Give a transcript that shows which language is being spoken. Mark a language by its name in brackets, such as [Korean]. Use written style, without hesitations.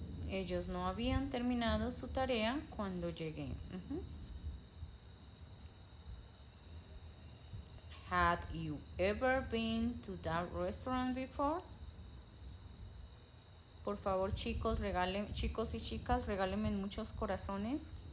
[Spanish] Ellos no habían terminado su tarea cuando llegué. Ujú. [English] Had you ever been to that restaurant before? [Spanish] Por favor, chicos y chicas, regálenme muchos corazones.